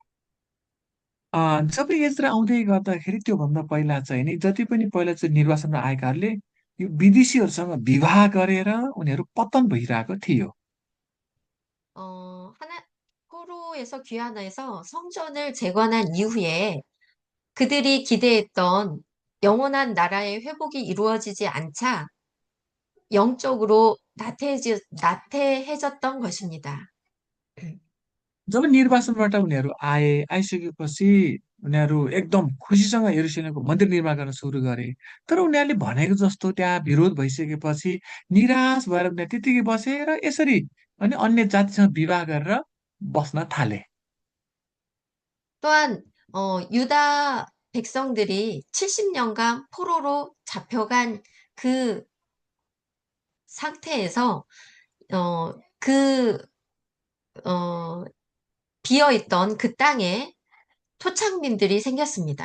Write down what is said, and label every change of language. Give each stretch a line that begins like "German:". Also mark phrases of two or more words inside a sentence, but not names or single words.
Nepali: जब एज्रा आउँदै गर्दाखेरि त्योभन्दा पहिला चाहिँ नि जति पनि पहिला चाहिँ निर्वाचनमा आएकाहरूले यो विदेशीहरूसँग विवाह गरेर उनीहरू पतन भइरहेको थियो।
Korean: 포로에서 귀환해서 성전을 재건한 이후에 그들이 기대했던 영원한 나라의 회복이 이루어지지 않자 영적으로 나태해졌던 것입니다.
Nepali: जब निर्वाचनबाट उनीहरू आइसकेपछि उनीहरू एकदम खुसीसँग यरुशलेमको मन्दिर निर्माण गर्न सुरु गरे। तर उनीहरूले भनेको जस्तो त्यहाँ विरोध भइसकेपछि निराश भएर उनीहरू त्यतिकै बसे र यसरी अनि अन्य जातिसँग विवाह गरेर बस्न थाले।
Korean: 또한 유다 백성들이 70년간 포로로 잡혀간 그 상태에서 어, 그 어, 비어있던 그 땅에 토착민들이 생겼습니다.